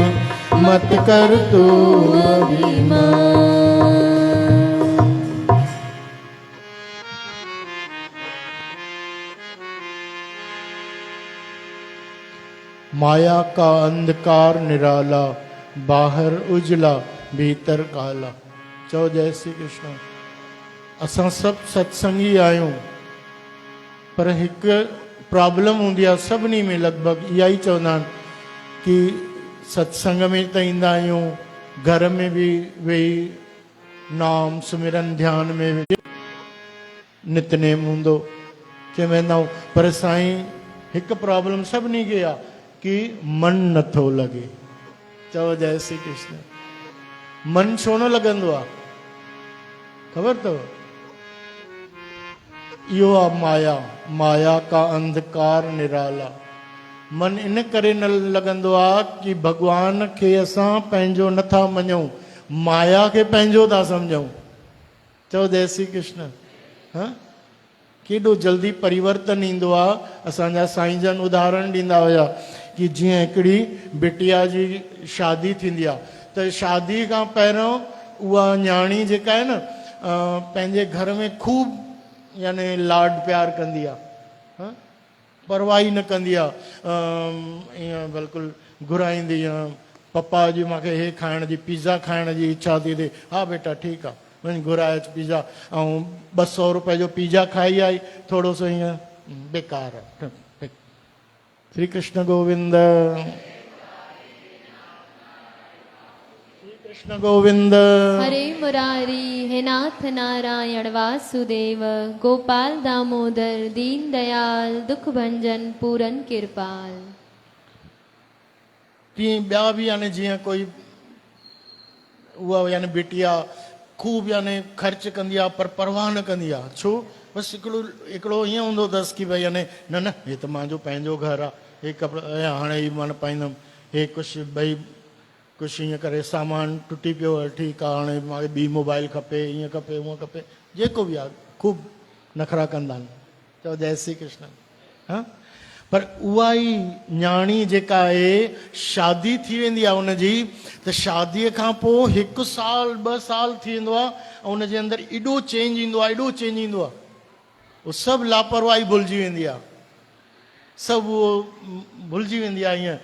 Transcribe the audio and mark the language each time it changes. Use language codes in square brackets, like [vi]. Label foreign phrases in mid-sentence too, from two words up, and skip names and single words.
[hi] मत कर तू अभिमान। माया का अंधकार निराला, बाहर उजला भीतर काला। [sd] चओ जय श्री कृष्ण। असां सभु सत्संगी आहियूं, पर हिकु प्रॉब्लम हूंदी आहे सभिनी में, लॻभॻि इहा ई चवंदा आहिनि कि सत्संग में त ईंदा आहियूं, घर में बि वेही नाम सुमिरन ध्यान में नितनेम हूंदो चई वेंदा आहियूं, पर साईं हिकु प्रॉब्लम सभिनी खे आहे कि मन नथो लॻे। चओ जय श्री कृष्ण। मन छो न लॻंदो आहे ख़बर अथव? इहो आहे माया। [hi] माया का अंधकार निराला। [sd] मन इन करे न लॻंदो आहे कि भॻवान खे असां पंहिंजो नथा मञूं, माया खे पंहिंजो था सम्झूं। चओ जय श्री कृष्ण। हा, केॾो जल्दी परिवर्तन ईंदो आहे। असांजा साईं जन उदाहरण ॾींदा हुया कि जीअं हिकिड़ी बिटिया जी शादी थींदी आहे त शादी खां पहिरियों उहा न्याणी जेका आहे न पंहिंजे घर में ख़ूब यानी लाड प्यार कंदी आहे, परवाही न कंदी आहे, ईअं बिल्कुलु घुराईंदी आहे, पप्पा जी मूंखे हे खाइण जी, पिज़्ज़ा खाइण जी इच्छा थी थिए, हा बेटा ठीकु आहे वञी घुराए अच पिज़्ज़ा। ऐं 200 रुपए जो पिज़्ज़ा खाई आई, थोरो सो ईअं बेकार आहे। श्री कृष्ण गोविंद। श्री कृष्ण गोविंद। [hi] हरे मुरारी हे नाथ नारायण वासुदेव, गोपाल दामोदर दीन दयाल, दुख भंजन पूरन कृपाल। [sd] तीअं ॿिया बि यानी जीअं कोई उहा यानी बिटिया ख़ूब यानी ख़र्च कंदी आहे पर परवाह न कंदी आहे। छो? बसि हिकिड़ो ईअं हूंदो अथसि कि भई यानी न न हे त मुंहिंजो पंहिंजो घरु आहे, हे कपिड़ा हाणे ई मां न पाईंदुमि, हे कुझु भई कुझु ईअं करे सामान टुटी पियो आहे, ठीकु आहे हाणे मूंखे ॿी मोबाइल खपे, ईअं खपे हूअं खपे, जेको बि आहे ख़ूब नखरा कंदा आहिनि। चओ जय श्री कृष्ण। हा, पर उहा ई न्याणी जेका आहे शादी थी वेंदी आहे हुनजी, त शादीअ खां पोइ 1 साल 2 साल थी वेंदो आहे ऐं हुनजे अंदरि एॾो चेंज ईंदो आहे, एॾो चेंज ईंदो आहे, उहो सभु लापरवाही भुलिजी वेंदी आहे, सभु उहो भुलिजी वेंदी आहे ईअं।